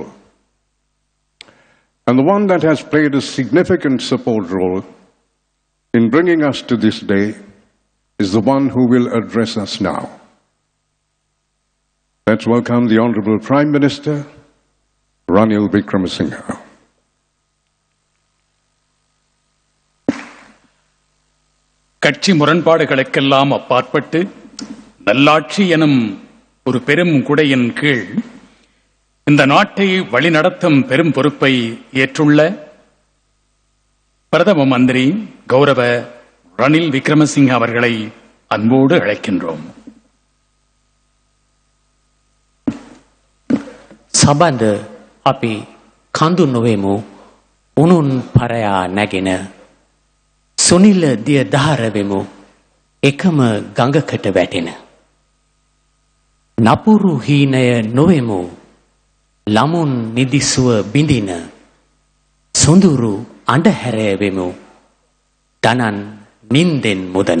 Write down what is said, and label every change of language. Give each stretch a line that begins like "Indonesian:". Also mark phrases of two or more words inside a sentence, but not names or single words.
English: And the one that has played a significant support role in bringing us to this day is the one who will address us now. Let's welcome the Honorable Prime Minister, Ranil Wickremesinghe.
Tamil: கட்சி முரண்பாடுகளுக்கெல்லாம் அப்பாற்பட்டு நல்லாட்சி எனும் ஒரு பெரும் குடையின் கீழ் இந்த நாட்டை வழிநடத்தும் பெரும் பொறுப்பை ஏற்றுள்ள பிரதம மந்திரி கௌரவ ரணில் விக்ரமசிங்க அவர்களை அன்போடு அழைக்கின்றோம்.
Sinhala: සබඳ අපි කඳු නොවෙමු උනුන් පරයා නැගෙන සුනිල දිය දහරවෙමු එකම ගඟකට වැටෙන නපුරු හීනය නොවෙමු ළමුන් නිදිසුව බිඳින සුඳුරු අඬහැරවෙමු දනන් නින්දෙන් මුදන.